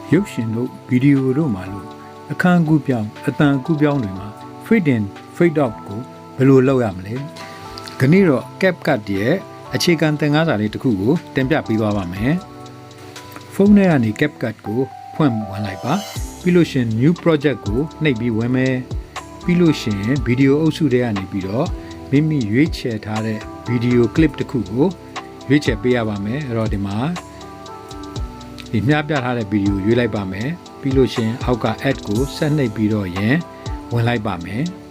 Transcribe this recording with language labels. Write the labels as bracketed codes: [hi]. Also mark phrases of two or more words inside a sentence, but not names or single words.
[my] ရှင်တို့ဗီဒီယိုတို့မှာလို့အခန်းကူးပြောင်းအတန်ကူးပြောင်းတွေမှာ [en] fade in fade out [my] ကိုဘယ်လိုလုပ်ရမလဲခဏ တော့ CapCut ရဲ့အခြေခံသင်ခန်းစာလေးတစ်ခုကိုတင်ပြပေးသွားပါမယ်ဖုန်းထဲကနေ CapCut ကိုဖွင့်ဝင်လိုက်ပါပြီးလို့ရှင် [en] new project [my] ကိုနှိပ်ပြီးဝင်မယ်ပြီးလို့ရှင်ဗီဒီယိုအုပ်စုတွေကနေပြီးတော့မိမိရွေးချယ်ထားတဲ့ဗီဒီယို clip တစ်ခုကိုရွေးချယ်ပေးရပါမယ်အဲ့တော့ဒီမှာဒီမျှပြထားတဲ့ဗီဒီယိုရွေးလိုက်ပါမယ်ပြီးလို့ရှင်အောက်က add ကိုဆက်နှိပ်ပြီးတော့ရင်ဝင်လိုက်ပါမယ်